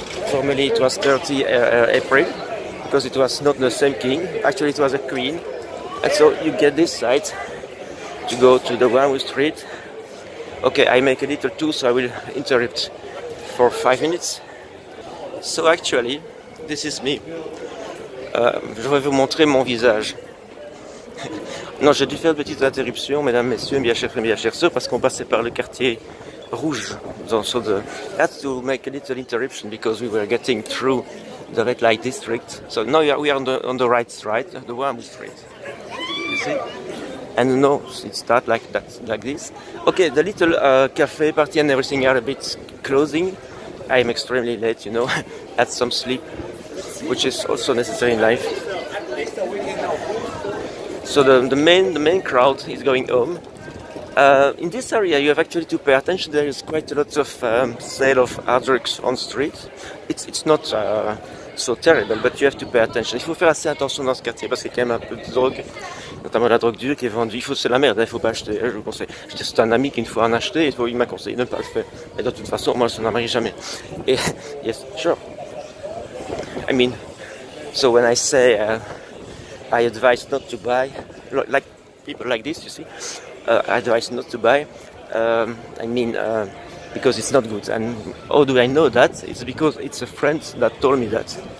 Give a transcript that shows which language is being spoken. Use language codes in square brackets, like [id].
[en] Formerly it was 30 April, because it was not the same king. Actually, it was a queen. And so you get this side to go to the Warmoe Street. Okay, I make a little tour, so I will interrupt for 5 minutes. So actually, this is me. [fr] Je vais vous montrer mon visage. Non, j'ai dû faire une petite interruption, mesdames, messieurs, bien chers frères, bien chères sœurs, parce qu'on passait par le quartier rouge. [en] So I had to make a little interruption because we were getting through the red light district. So now we are on the right side, the Warmoe Street. You see? And no, it starts like that, like this. Okay, the little cafe party and everything are a bit closing. I am extremely late, you know. Had some sleep, which is also necessary in life. So the main crowd is going home. In this area, you have actually to pay attention. There is quite a lot of sale of hard drugs on street. It's not so terrible, but you have to pay attention. [fr] Il faut faire assez attention dans ce quartier parce qu'il y a quand même un peu de drogue, notamment la drogue dure qui est vendue. C'est la merde, il ne faut pas acheter, je vous conseille. C'est un ami qui une fois en a acheté, il m'a conseillé de ne pas le faire. Et de toute façon, moi, ça n'en arrive jamais. [en] Et, yes, sure. I mean, so when I say I advise not to buy, like people like this, you see, I advise not to buy, I mean, because it's not good. And how do I know that? It's because it's a friend that told me that.